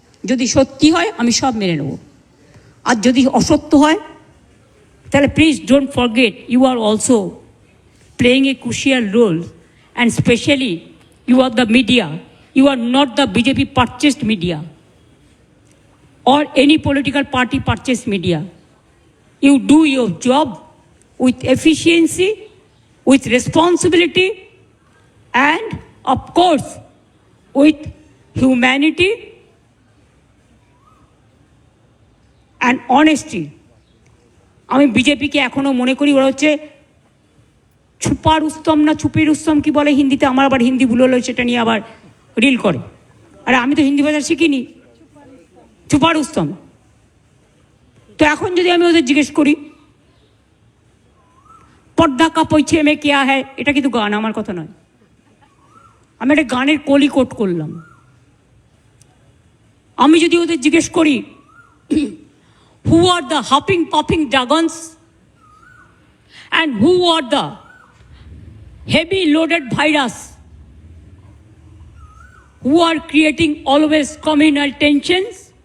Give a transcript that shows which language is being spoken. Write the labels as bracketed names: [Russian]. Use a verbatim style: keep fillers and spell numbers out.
[Bangla] যদি সত্যি হয় আমি সব মেনে নেব, আর যদি অসত্য হয় তাহলে [English] Please don't forget you are also playing a crucial role, and specially you are the media, you are not the BJP purchased media or any political party purchase media. You do your job with efficiency, with responsibility, and of course with humanity and honesty. [Bangla] আমি বিজেপিকে এখনো মনে করি ওরা হচ্ছে [Hindi] ছুপা রুস্তম না ছুপি রুস্তম [Bangla] কি বলে হিন্দিতে, আমার আবার হিন্দি ভুল হলো সেটা নিয়ে আবার রিল করে। আরে আমি তো হিন্দি ভাষা শিখিনি, [Hindi] ছুপা রুস্তম। [Bangla] তো এখন যদি আমি ওদের জিজ্ঞেস করি [Hindi] পর্দা কাপড় ছেমে কেয়া হ্যায়, [Bangla] এটা কিন্তু গান, আমার কথা নয়, আমি একটা গানের কলি কোট করলাম। আমি যদি ওদের জিজ্ঞেস করি [English] who are the hopping popping dragons and who are the heavy loaded virus who are creating always communal tensions